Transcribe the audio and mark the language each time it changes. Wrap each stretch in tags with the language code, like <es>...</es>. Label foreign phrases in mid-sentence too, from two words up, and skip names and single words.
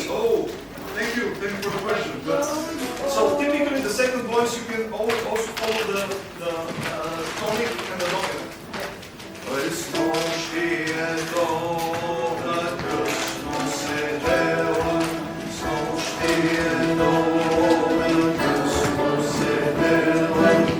<en>Oh, thank you for the question. But, so typically the second voice you can also follow the tonic and the dominant.</en> <bg>Снощи е Добра, Късно, sedela. Снощи е Добра, Късно, sedela.</bg>